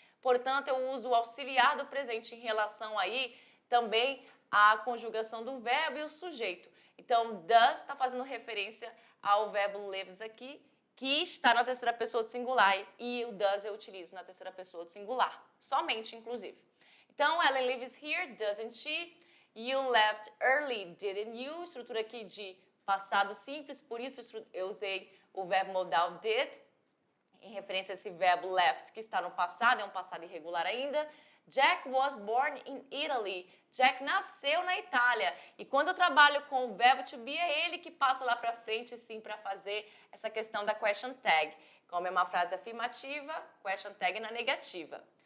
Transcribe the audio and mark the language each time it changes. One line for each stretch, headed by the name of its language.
Portuguese: Portanto, eu uso o auxiliar do presente em relação aí também a conjugação do verbo e o sujeito. Então, does está fazendo referência ao verbo lives aqui, que está na terceira pessoa do singular. E o does eu utilizo na terceira pessoa do singular. Somente, inclusive.
English: Então, Ellen lives here, doesn't she? You left early, didn't you?
Portuguese: Estrutura aqui de passado simples, por isso eu usei o verbo modal did, em referência a esse verbo left, que está no passado, é um passado irregular ainda.
English: Jack was born in Italy.
Portuguese: Jack nasceu na Itália. E quando eu trabalho com o verbo to be, é ele que passa lá para frente, sim, para fazer essa questão da question tag. Como é uma frase afirmativa, question tag na negativa.